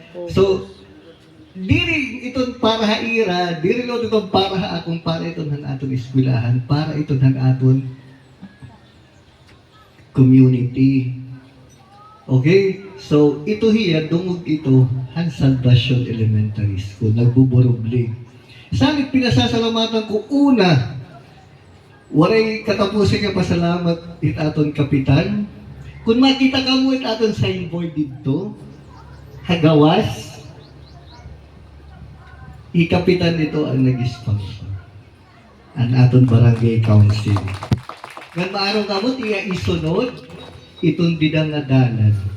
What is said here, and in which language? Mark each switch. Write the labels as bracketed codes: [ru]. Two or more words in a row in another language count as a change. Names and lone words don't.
[war] So, diri iton para haira, diri lo iton para akong para iton han aton eskwelahan, para iton han aton community. Okay? So, ito hiya, dungog ito, han Salvacion Elementary School, nagbuburubli. Samit pinasasalamatan ko una, waray katapusin nga pasalamat it aton kapitan. Kung makita ka mo it aton signboard dito, hagawas, ikapitan nito ang nag-sponsor. Ang aton barangay council. Ngan maaraw ka mo, tiya isunod, itong didang nga dalan.